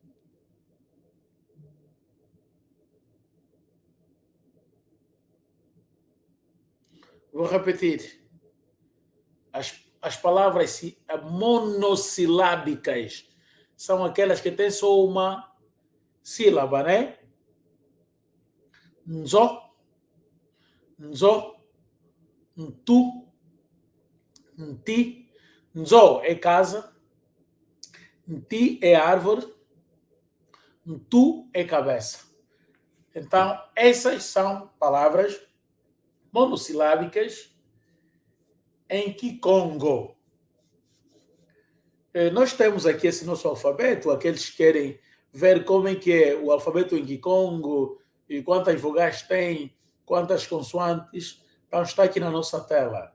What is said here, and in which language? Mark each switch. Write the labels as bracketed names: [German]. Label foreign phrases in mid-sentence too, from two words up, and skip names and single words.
[Portuguese] Vou repetir. As palavras monossilábicas são aquelas que têm só uma sílaba, né? [Kongo] Nzo, nzo, ntu, nti. [Portuguese] Nzo é casa, nti é árvore, ntu é cabeça. Então, essas são palavras monossilábicas em Kikongo. Nós temos aqui esse nosso alfabeto, aqueles que querem ver como é que é o alfabeto em Kikongo e quantas vogais tem, quantas consoantes, então está aqui na nossa tela.